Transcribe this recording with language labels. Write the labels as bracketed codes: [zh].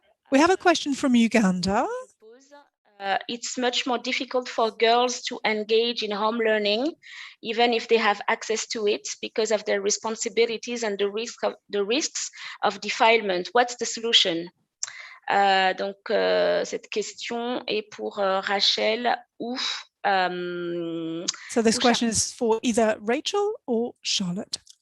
[en] We have a question from Uganda. It's much more difficult for girls to engage in home learning, even if they have access to it, because of their responsibilities and the risks of defilement. What's the solution? [fr] Donc, cette question est pour Rachel ou [en] so this question is for either Rachel or Charlotte.